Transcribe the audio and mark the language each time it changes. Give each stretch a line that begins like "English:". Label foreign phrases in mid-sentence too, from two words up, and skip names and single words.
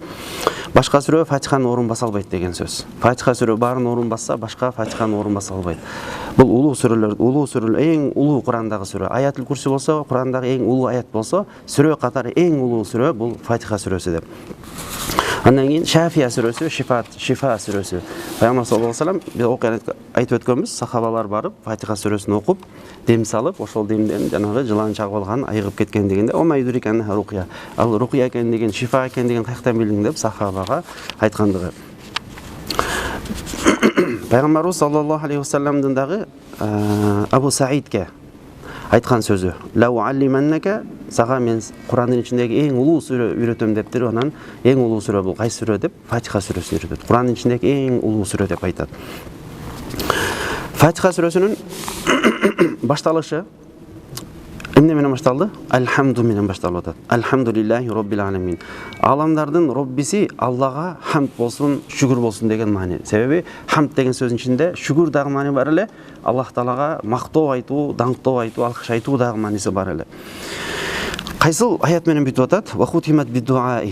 Kyrgyz: Башка сүрө Фатиханын орун баса албайт деген сөз. Фатиха сүрө баарын орун басса, башка Фатиханын орун баса албайт. Бул улуу сүрөлөр, эң улуу Курандагы сүрө. Аятул Курси болсо, Курандагы эң улуу аят болсо, сүрө катары эң улуу сүрө бул Фатиха сүрөсү деп. Андан кийин Шафия сүрөсү, Шифа сүрөсү. Пайгамбар
Arabic: صلى الله عليه وسلم
Kyrgyz: окуяны айтып өткөнбүз, сахабалар барып Фатиха сүрөсүн окуп, дем салып, ошол демден жанагы жылан чагып алган, айыгып кеткен дегенде,
Arabic: "وما يدريك أنها رقية."
Kyrgyz: Ал рукия экен деген, шифа экен деген каяктан билдиң деп сахабага айткандыгы. Пайгамбарыбыз
Arabic: صلى الله عليه وسلم
Kyrgyz: дагы Абу Саидке айткан сөзү:
Arabic: "لأعلمنك",
Kyrgyz: сага мен Курандын ичиндеги эң улуу сүрө үйрөтөм дептир. Анан эң улуу сүрө бул кайсы сүрө деп Фатиха сүрөсүн үйрөтөт. Курандын ичиндеги эң улуу сүрө деп айтат. Фатиха сүрөсүнүн башталышы эмне менен башталды? Алхамду менен башталып атат.
Arabic: الحمد لله رب العالمين.
Kyrgyz: Аламдардын Роббиси Аллага хамд болсун, шүгүр болсун деген маани. Себеби хамд деген сөзүнүн ичинде шүгүр дагы маани бар эле, Аллах Таалага мактоо айтуу, даңктоо айтуу, алкыш айтуу дагы мааниси бар эле. Кайсыл аят менен бүтүп атат?
Arabic: وختمت بالدعاء.